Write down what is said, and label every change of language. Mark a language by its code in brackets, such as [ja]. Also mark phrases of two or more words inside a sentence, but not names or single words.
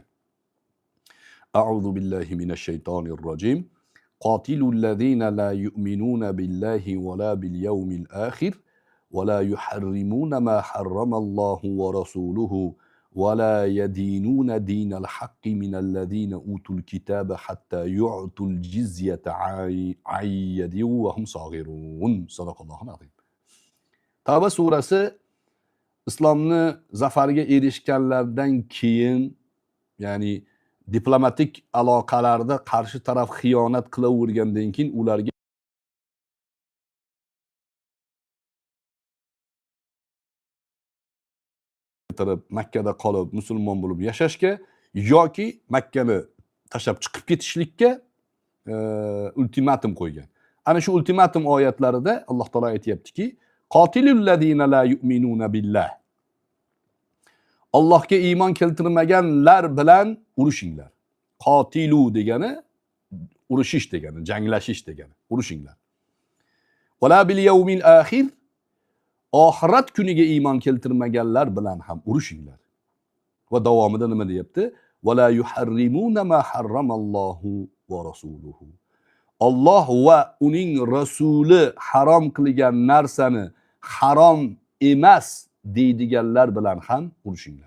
[ar] أعوذ بالله من الشيطان الرجيم. قاتلوا الذين لا يؤمنون بالله ولا باليوم الآخر ولا يحرمون ما حرم الله ورسوله ولا يدينون دين الحق من الذين أوتوا الكتاب حتى يعطوا الجزية عن يد وهم صاغرون. صدق الله العظيم. [uz] Tavba surasi islomni zafariga erishganlardan keyin, ya'ni diplomatik aloqalarda qarshi taraf xiyonat qilavergandan keyin ularga Makkada qolib musulmon bo'lib yashashga yoki Makkani tashlab chiqib ketishlikka ultimatum qo'ygan. Ana shu ultimatum oyatlarida Alloh taolo aytayaptiki, [ar] قاتلوا الذين لا يؤمنون بالله. [uz] Allohga iymon keltirmaganlar bilan urushinglar. Qatilu degani urushish degani, janglashish degani, urushinglar. [ar] ولا باليوم الآخر, [uz] oxirat kuniga iymon keltirmaganlar bilan ham urushinglar. Va davomida nima deyapti? [ar] ولا يحرمون ما حرم الله ورسوله. [uz] Alloh va uning rasuli harom qilgan narsani harom emas deydiganlar bilan ham urushinglar.